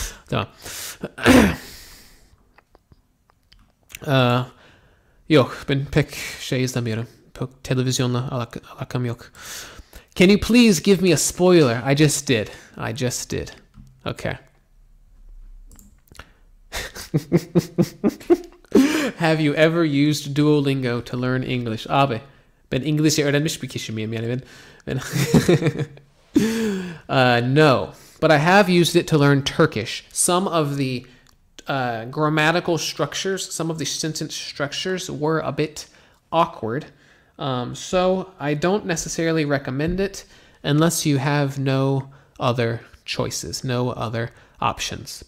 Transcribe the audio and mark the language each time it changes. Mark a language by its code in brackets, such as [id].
[tr] Tamam. Yok, ben pek şey izlemiyorum. Pek televizyonla alakam yok. [en] Can you please give me a spoiler? I just did. Okay. Have you ever used Duolingo to learn English? [tr] Abi, ben İngilizce öğrenmiş bir kişi miyim? Yani ben [en] no, but I have used it to learn Turkish. Some of the grammatical structures, some of the sentence structures were a bit awkward. So I don't necessarily recommend it unless you have no other choices, no other options.